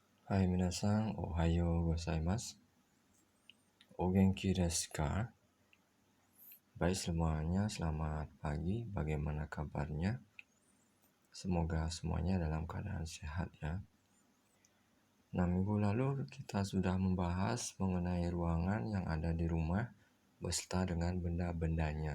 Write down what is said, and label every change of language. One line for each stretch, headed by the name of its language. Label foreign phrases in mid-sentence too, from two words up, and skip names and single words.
Japanese: はい、皆さん、おはようございます. お元気ですか?
Indonesian: Baik semuanya, selamat pagi. Bagaimana kabarnya? Semoga semuanya dalam keadaan sehat ya. Nah, minggu lalu kita sudah membahas mengenai ruangan yang ada di rumah beserta dengan benda-bendanya.